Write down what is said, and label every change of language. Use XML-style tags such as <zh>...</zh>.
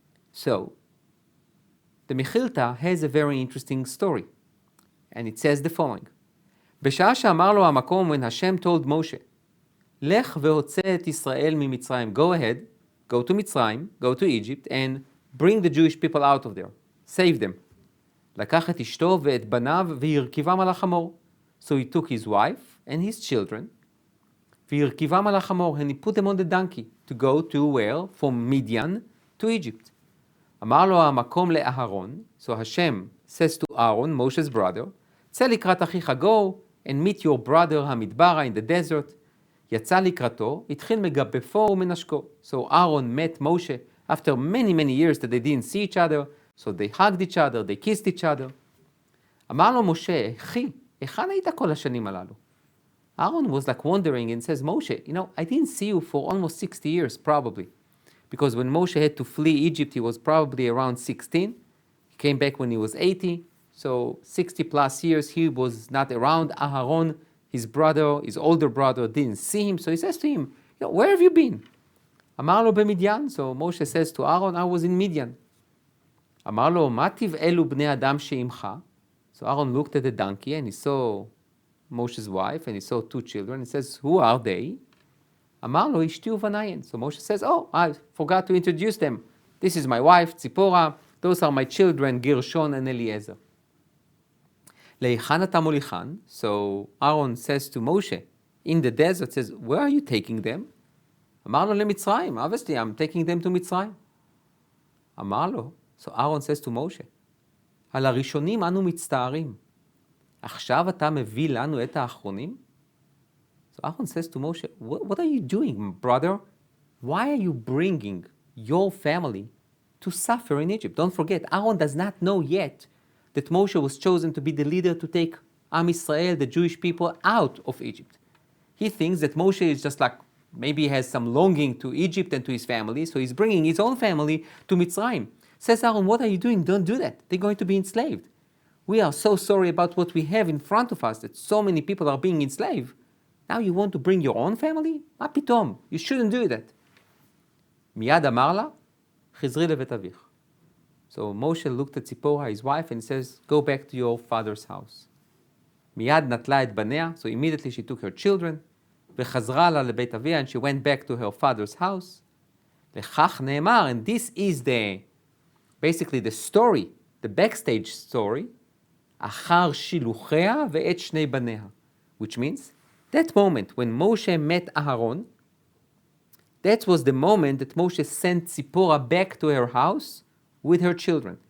<en>So the Mechilta has a very interesting story. And it says the following:</en> <he>בשעה שאמר לו המקום,</he> <en>when Hashem told Moshe,</en> <he>לך והוצא את ישראל ממצרים,</he> <en>go ahead, go to Mitzrayim, go to Egypt, and bring the Jewish people out of there, save them.</en> <he>לקח את אשתו ואת בניו והרכיבם על החמור.</he> <en>So he took his wife and his children,</en> <he>והרכיבם על החמור,</he> <en>and he put them on the donkey to go to where? From Midian to Egypt.</en> <he>אמר לו המקום לאהרון,</he> <en>so Hashem says to Aaron, Moshe's brother,</en> <he>צא לקראת אחיך,</he> <en>go and meet your brother המדברה in the desert.</en> <he>יצא לקראתו, התחיל מגבפו ומנשקו.</he> <en>So Aaron met Moshe after many years that they didn't see each other, so they hugged each other, they kissed each other.</en> <he>אמר לו משה, אחי, היכן היית כל השנים הללו?</he> <en>Aaron was like wondering and says, Moshe, I didn't see you for almost 60 years probably. Because when Moshe had to flee Egypt, he was probably around 16. He came back when he was 80. So 60 plus years he was not around. Aharon, his brother, his older brother, didn't see him. So he says to him, where have you been?</en> <he>Amar lo b'Midyan.</he> <en>So Moshe says to Aaron, I was in Midian.</en> <he>Amar lo ma tiv'elu bnei adam she'imcha.</he> <en>So Aaron looked at the donkey and he saw Moshe's wife and he saw two children. He says, who are they?</en> <he>Amar lo ishti uvanayin.</he> <en>So Moshe says, I forgot to introduce them. This is my wife, Tziporah. Those are my children, Gershon and Eliezer.</en> <he>Leichan ata molichan.</he> <en>So Aaron says to Moshe, in the desert, says, where are you taking them?</en> <he>אמר לו למצרים,</he> <en>obviously I'm taking them to מצרים.</en> <he>אמר לו,</he> <en>so Aaron says to Moshe,</en> <he>על הראשונים אנו מצטערים. עכשיו אתה מביא לנו את האחרונים?</he> <en>So Aaron says to Moshe, what are you doing, brother? Why are you bringing your family to suffer in Egypt? Don't forget, Aaron does not know yet that Moshe was chosen to be the leader to take Am Yisrael, the Jewish people, out of Egypt. He thinks that Moshe is just like, maybe he has some longing to Egypt and to his family, so he's bringing his own family to Mitzrayim. Says Aaron, what are you doing? Don't do that. They're going to be enslaved. We are so sorry about what we have in front of us, that so many people are being enslaved. Now you want to bring your own family?</en> <he>מה פתאום?</he> <en>You shouldn't do that.</en> <he>מיד אמר לה, חזרי לבית אביך.</he> <en>So Moshe looked at Tziporah, his wife, and says, go back to your father's house.</en> <he>מיד נטלה את בניה,</he> <en>so immediately she took her children,</en> <he>וחזרה לה לבית אביה,</he> <en>and she went back to her father's house.</en> <he>לכך נאמר,</he> <en>and this is basically the story, the backstage story,</en> <he>אחר שילוחיה ואת שני בניה,</he> <en>which means that moment when Moshe met Aharon, that was the moment that Moshe sent Tziporah back to her house with her children.</en>